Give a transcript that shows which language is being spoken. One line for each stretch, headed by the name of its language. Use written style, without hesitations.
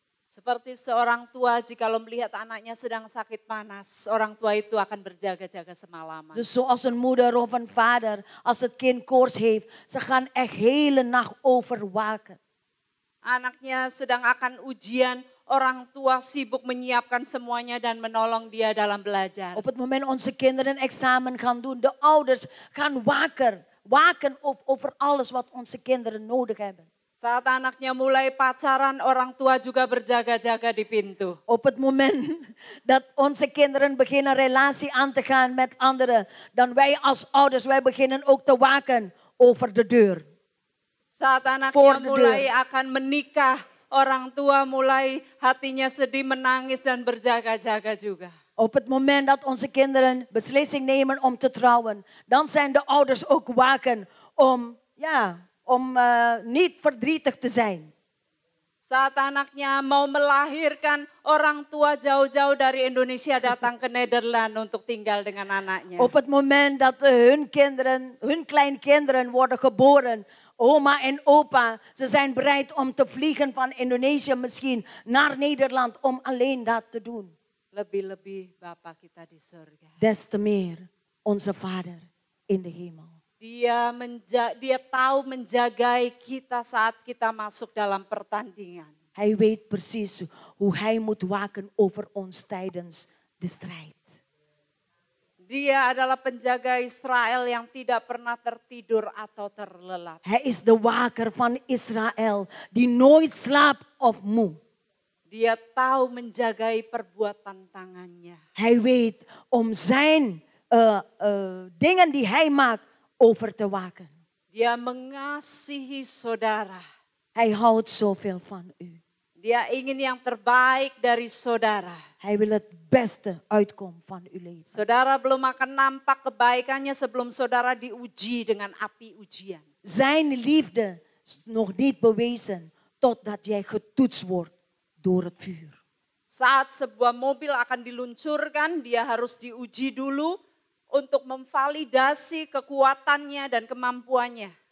Indonesian: Seperti seorang tua jikalau melihat anaknya sedang sakit panas, orang tua itu akan berjaga-jaga semalaman.
Dutch: Dus zoals een moeder of een vader, als het kind koorts heeft, ze gaan echt hele nacht overwaken.
Indonesian: Anaknya sedang akan ujian, orang tua sibuk menyiapkan semuanya dan menolong dia dalam belajar.
Dutch: Op het moment onze kinderen examen gaan doen, de ouders gaan waken over alles wat onze kinderen nodig hebben.
Indonesian: Saat anaknya mulai pacaran, orang tua juga berjaga-jaga di pintu.
Dutch: Op het moment dat onze kinderen beginnen relatie aan te gaan met anderen, dan wij als ouders, wij beginnen ook te waken over de deur.
Indonesian: Saat anaknya mulai akan menikah, orang tua mulai hatinya sedih, menangis dan berjaga-jaga juga.
Dutch: Op het moment dat onze kinderen beslissing nemen om te trouwen, dan zijn de ouders ook waken om niet verdrietig te zijn.
Indonesian: Saat anaknya mau melahirkan, orang tua jauh-jauw dari Indonesia datang ke Nederland untuk tinggal dengan anaknya.
Dutch: Op het moment dat hun kleinkinderen worden geboren, oma en opa, ze zijn bereid om te vliegen van Indonesië misschien naar Nederland om alleen dat te doen.
Indonesian: Lebih-lebih Bapa kita di surga.
Dutch: Des te meer onze Vader in de hemel.
Indonesian: Dia tahu menjagai kita saat kita masuk dalam pertandingan.
Dutch: Hij weet precies hoe hij moet waken over ons tijdens de strijd.
Indonesian: Dia adalah penjaga Israel yang tidak pernah tertidur atau terlelap.
Dutch: Hij is de waker van Israël die nooit slaapt of moe.
Indonesian: Dia tahu menjagai perbuatan tangannya.
Dutch: Hij weet om zijn dingen die hij maakt over te waken.
Indonesian: Dia mengasihi saudara.
Dutch: Hij houdt zoveel van u.
Indonesian: Dia ingin yang terbaik dari saudara.
Dutch: Hij wil het beste uitkomen van uw leven.
Indonesian: Saudara belum akan nampak kebaikannya sebelum saudara diuji dengan api ujian.
Dutch: Zijn liefde is nog niet bewezen totdat jij getoetst wordt door het vuur.
Indonesian: Saat sebuah mobil akan diluncurkan, dia harus diuji dulu untuk memvalidasi kekuatannya dan kemampuannya.